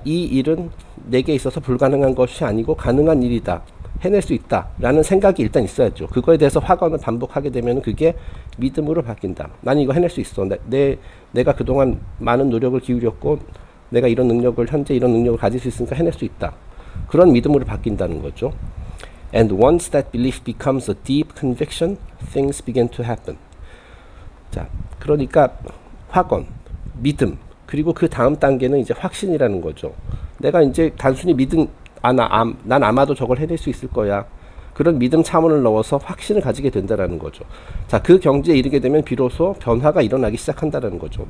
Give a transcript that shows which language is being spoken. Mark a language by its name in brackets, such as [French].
[Korean] 이 일은 내게 있어서 불가능한 것이 아니고 가능한 일이다. 해낼 수 있다. 라는 생각이 일단 있어야죠. 그거에 대해서 확언을 반복하게 되면 그게 믿음으로 바뀐다. 나는 이거 해낼 수 있어. 내가 그동안 많은 노력을 기울였고, 내가 현재 이런 능력을 가질 수 있으니까 해낼 수 있다. 그런 믿음으로 바뀐다는 거죠. [English] And once that belief becomes a deep conviction, things begin to happen. [Korean] 자, 그러니까 확언, 믿음, 그리고 그 다음 단계는 이제 확신이라는 거죠. 내가 이제 단순히 난 아마도 저걸 해낼 수 있을 거야. 그런 믿음 차원을 넣어서 확신을 가지게 된다라는 거죠. 자, 그 경지에 이르게 되면 비로소 변화가 일어나기 시작한다라는 거죠.